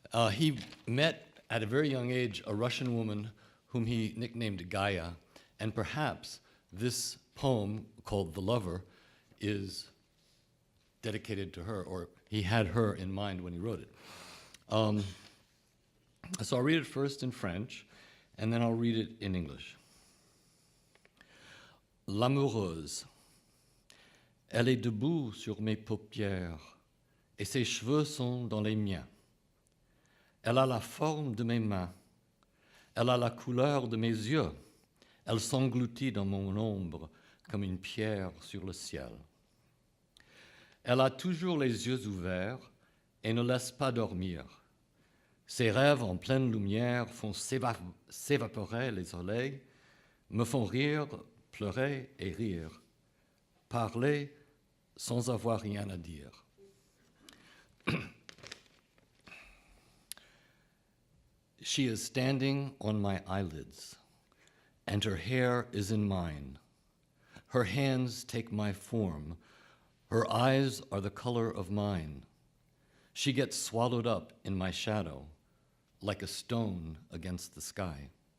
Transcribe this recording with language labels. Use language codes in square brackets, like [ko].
[en] He met, at a very young age, a Russian woman whom he nicknamed Gaia, and perhaps this poem called The Lover is dedicated to her, or he had her in mind when he wrote it. So I'll read it first in French, and then I'll read it in English. [fr] L'amoureuse. Elle est debout sur mes paupières, et ses cheveux sont dans les miens. Elle a la forme de mes mains. Elle a la couleur de mes yeux. Elle s'engloutit dans mon ombre comme une pierre sur le ciel. Elle a toujours les yeux ouverts et ne laisse pas dormir. Ses rêves en pleine lumière font s'évaporer les soleils, me font rire, pleurer et rire, parler sans avoir rien à dire. [en] She is standing on my eyelids, and her hair is in mine. Her hands take my form. Her eyes are the color of mine. She gets swallowed up in my shadow, like a stone against the sky.